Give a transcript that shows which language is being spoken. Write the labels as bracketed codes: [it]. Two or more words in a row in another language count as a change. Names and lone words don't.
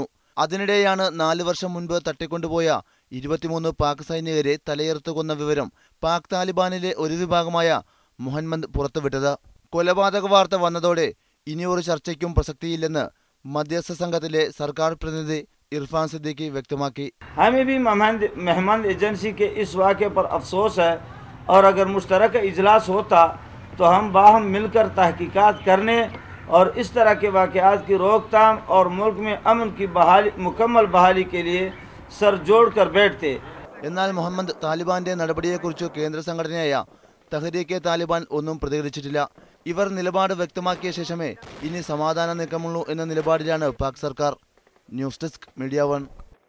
[ml] അതിനിടെയാണ് 4 വർഷം മുൻപ് തട്ടിക്കൊണ്ടുപോയ 23 പാക് സൈനികരെ തലയെറുത്തുകൊന്ന വിവരം പാക് താലിബാനിലെ ഒരു വിഭാഗമായ മുഹമ്മദ് പുറത്തുവിട്ടത്. കൊലപാതക വാർത്ത വന്നതോടെ ഇനിയൊരു ചർച്ചയ്ക്കും പ്രസക്തിയില്ലെന്ന് മധ്യസ്ഥ സംഘത്തിലെ സർക്കാർ പ്രതിനിധി इरफान सिद्दीकी व्यक्तमाकी। [ur] ہمیں بھی مہمان ایجنسی کے اس واقعے پر افسوس ہے اور اگر مشترکہ اجلاس ہوتا تو ہم باہم مل کر تحقیقات کرنے اور اس طرح کے واقعات کی روک تھام اور ملک میں امن کی مکمل بحالی کے لیے سر جوڑ کر بیٹھتے. [ml] എന്നാൽ മുഹമ്മദ് താലിബാന്റെ നടപടിയെക്കുറിച്ച് കേന്ദ്ര സംഘടനയായ തഹ്രീക്കെ താലിബാൻ ഒന്നും പ്രതികരിച്ചിട്ടില്ല. ഇവർ നിലപാട് വ്യക്തമാക്കിയ ശേഷമേ ഇനി സമാധാന നീക്കമുള്ളൂ എന്ന നിലപാടിലാണ് പാക് സർക്കാർ. ന്യൂസ് ഡെസ്ക് മീഡിയ 1.